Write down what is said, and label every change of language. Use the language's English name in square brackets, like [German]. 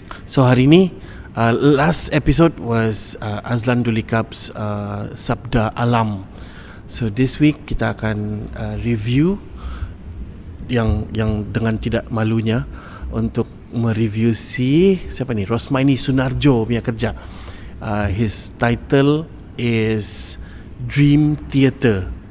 [English] So [Malay] hari ni, [English] last episode was Azlan Dulikap's Sabda Alam. So this week [Malay] kita akan review yang dengan tidak malunya untuk mereview siapa ni, Rosmaini Sunarjo punya kerja. [English] His title is Dream Theatre.